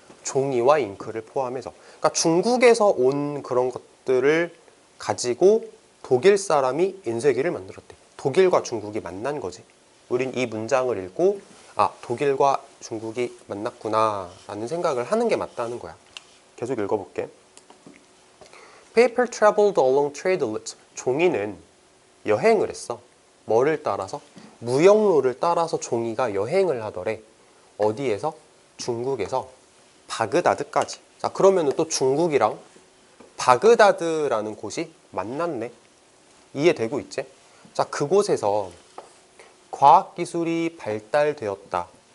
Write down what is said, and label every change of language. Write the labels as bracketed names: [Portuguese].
[Korean] 종이와 잉크를 포함해서. 그러니까 중국에서 온 그런 것들을 가지고 독일 사람이 인쇄기를 만들었대. 독일과 중국이 만난 거지. 우린 이 문장을 읽고 아, 독일과 중국이 만났구나 라는 생각을 하는 게 맞다는 거야. 계속 읽어볼게. [English] Paper traveled along trade routes. [Korean] 종이는 여행을 했어. 뭐를 따라서? 무역로를 따라서 종이가 여행을 하더래. 어디에서? 중국에서 바그다드까지. 자, 그러면 또 중국이랑 바그다드라는 곳이 만났네. 이해되고 있지? 자, 그곳에서 과학기술이 발달되었다.